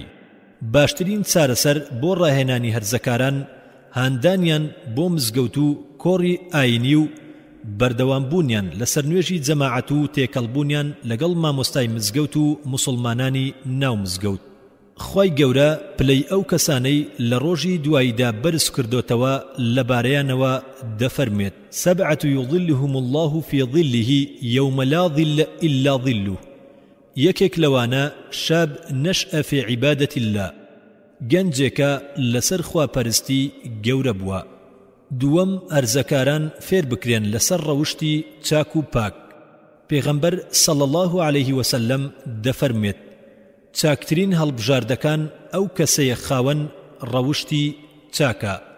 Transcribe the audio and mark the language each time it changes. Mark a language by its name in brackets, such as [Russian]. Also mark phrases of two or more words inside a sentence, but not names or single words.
[Central Kurdish] باشترین چارەسەر بۆ ڕاهێنانی هەرزەکاران هەندانیان بۆ مزگەوت و کۆڕی ئاینی و بەردەوامبوونیان لەسەر نوێژی جەماعەت و تێکەڵبوونیان لەگەڵ مامۆستای مزگەوت و مسلمانانی ناو مزگەوت. خوای گەورە پلەی ئەو کەسانەی لە ڕۆژی دواییدا بەرز کردوتەوە لەبارەیانەوە دەفەرمێت: 7 [Arabic] يظلهم الله في ظله يوم لا ظل إلا ظله. [Central Kurdish] یەکێک لەوانە [Arabic] شاب نەشئە في عبادة الله، [Central Kurdish] گەنجێکە لەسەر خواپەرستی گەورە بووە. 2. هەرزەکاران فێر بکرێن لەسەر ڕەوشتی چاک و پاک. پێغەمبەر [Arabic] صلی الله عليه وسلم [Central Kurdish] دەفەرمێت: چاکترین هەڵبژاردەکان ئەو کەسەیە خاوەن ڕەوشتی چاکە.